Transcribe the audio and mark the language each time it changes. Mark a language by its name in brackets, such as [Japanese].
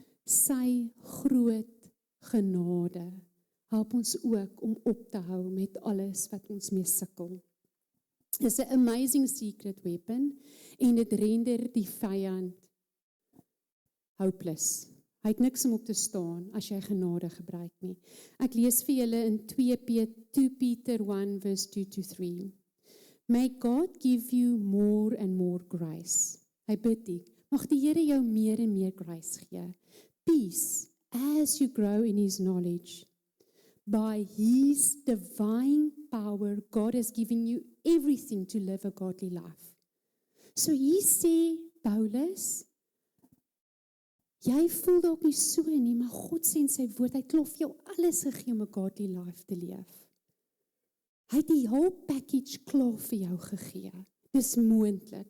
[Afrikaans] Sy groot genade help ons ook om op te hou met alles wat ons mee sukkel. Dis 'n amazing secret weapon en dit render die vyand hopeless. Hy het niks om op te staan as jy genade gebruik nie. Ek lees vir julle in 2 Peter 1 verse 2-3. [English] May God give you more and more grace. [Afrikaans] Hy bid dit. Mag die Here jou meer en meer grace gee. [English] Peace as you grow in His knowledge. By His divine power, God has given you everything to live a godly life. [Afrikaans] So hier sê Paulus, jy voel dalk nie so nie, maar God sê in sy woord, hy het vir jou alles gegee om 'n godly life te leef. Hy het die whole package klaar vir jou gegee. Dis moontlik.